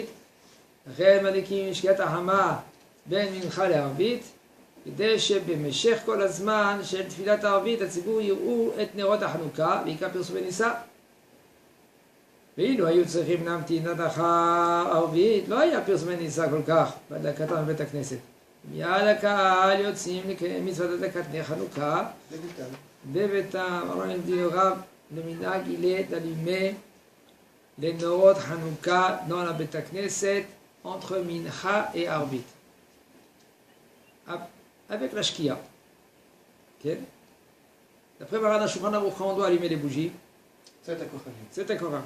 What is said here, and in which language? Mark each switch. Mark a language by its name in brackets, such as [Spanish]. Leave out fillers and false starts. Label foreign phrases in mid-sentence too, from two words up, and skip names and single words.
[Hebrew] לכן מדליקים עם שקיעת החמה בין מנחה לערבית, כדי שבמשך כל הזמן של תפילת הערבית הציבור יראו את נרות החנוכה, בעיקר פרסומי ניסה. ואילו היו צריכים להמתין עד אחר הערבית, לא היה פרסומי ניסה כל כך בהדלקתם בבית הכנסת. מיד הקהל יוצאים לקיים מצוות הדלקת נר חנוכה בביתם. [French] Alors il dit au Rav, le minhag il est d'allumer les [Hebrew] נרות חנוכה [French] dans la [Hebrew] בית הכנסת [French] entre Mincha et Arbit. Avec la Shkia. Okay. D'après Maran HaShulchan Aruch, quand on doit allumer les bougies, c'est un Koram.